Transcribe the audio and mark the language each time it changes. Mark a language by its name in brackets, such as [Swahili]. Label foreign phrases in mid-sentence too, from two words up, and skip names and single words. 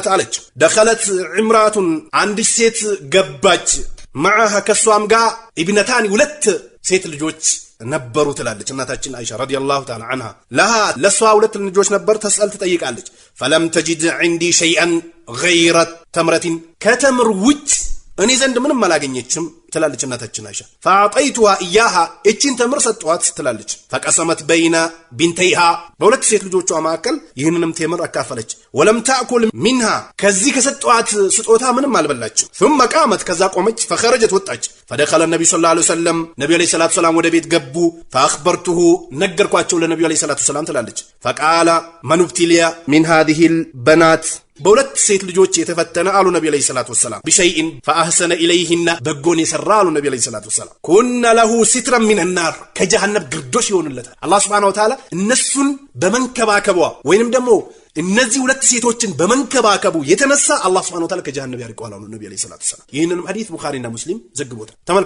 [Amharic] አለች [Arabic] دخلت امرأة [Amharic] አንዲት ሴት ገባች ማዓሃ ከሷም ጋር ኢብነታኒ ሁለት ሴት ልጆች ነበሩ ትላለች እናታችን አይሻ [Arabic] رضي الله تعالى عنها። [Amharic] ለሃ ለሷ ሁለት ልጆች ነበር። ተስአል ትጠይቃለች። [Arabic] فلم تجد عندي شيئا غير تمرة [Amharic] ከተምር ውጭ እኔ ዘንድ ምንም አላገኘችም ትላለች እናታችን አይሻ። [Arabic] فأعطيتها إياها [Amharic] እቺን ተምር ሰጧት ትላለች። [Arabic] فقسمت بين ابنتيها [Amharic] በሁለት ሴት ልጆቿ መካከል ይህንንም ተምር አካፈለች። [Arabic] ولم تأكل منها [Amharic] ከዚህ ከሰጧት ስጦታ ምንም አልበላችም። [Arabic] ثم قامت [Amharic] ከዛ ቆመች። فخرجت ወጣች። [Arabic] فدخل النبي صلى الله عليه وسلم [Amharic] ነብዩ [Arabic] عليه الصلاة السلام [Amharic] ወደ ቤት ገቡ። فاخبرته ነገርኳቸው ለነብዩ [Arabic] عليه الصلاة السلام [Amharic] ትላለች። [Arabic] فقال من ابتلي من هذه البنات [Amharic] በሁለት ሴት ልጆች የተፈተነ አሉ ነብዩ [Arabic] عليه الصلاة السلام بشيء فاحسن اليهن [Amharic] በጎን የሰራ አሉ ነብዩ [Arabic] عليه الصلاة السلام كن له سترا من النار [Amharic] ከጀሃነም ግርዶሽ ይሆንለታል። አላህ [Arabic] سبحانه وتعالى [Amharic] እነሱን በመንከባከቧ ወይንም ደግሞ እነዚህ ሁለት ሴቶችን በመንከባከቡ የተነሳ አላህ [Arabic] سبحانه وتعالى [Amharic] ከጀሃነም ያርቀዋል አሉ ነብዩ [Arabic] عليه الصلاة السلام። [Amharic] ይህንንም ሐዲስ ቡኻሪና ሙስሊም ዘግቦታል። ተመልከቱ